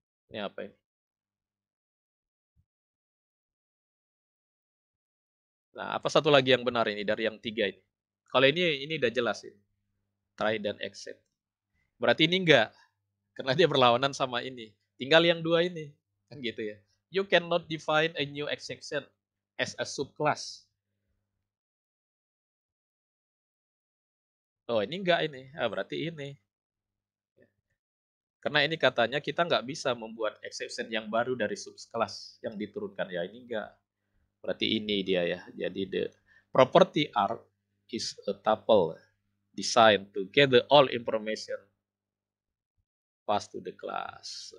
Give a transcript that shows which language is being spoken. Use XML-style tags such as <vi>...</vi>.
<id>Ini apa ini? Nah, apa satu lagi yang benar ini dari yang tiga ini? Kalau ini udah jelas ini. Try dan accept. Berarti ini enggak, karena dia berlawanan sama ini. Tinggal yang dua ini. Kan gitu ya.</id> <en>You cannot define a new exception as a subclass.</en> <id>Oh, ini enggak ini. Ah, berarti ini. Karena ini katanya kita nggak bisa membuat exception yang baru dari subclass yang diturunkan. Ya, ini enggak. Berarti ini dia ya. Jadi</id> <en>the property arc is a tuple designed to gather all information pass to the class.</en>